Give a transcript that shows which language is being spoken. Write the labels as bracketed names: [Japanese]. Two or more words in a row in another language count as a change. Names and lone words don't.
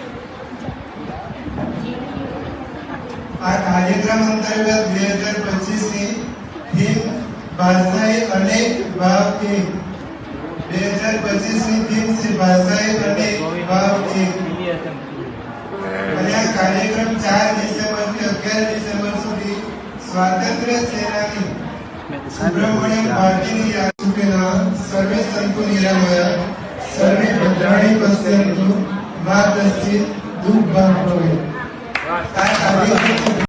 [Gujarati] આ કાર્યક્રમ અંતર્ગત 2025 ની થીમ ભાષાએ અનેક ભાવ એક 2025 ની થીમ છે ભાષાએ અનેક ભાવ એક અને આ કાર્યક્રમ 4 ડિસેમ્બર થી 11 ડિસેમ્બર સુધી સ્વાતંત્ર્ય સેનાની સુબ્રમણ્યમ ભારતીની યાદ [Hindi] के नाम [Sanskrit] सर्वे संतो निरामया सर्वे भद्राणि पश्यन्तु मा कश्चित् दुःखभाग् भवेत्।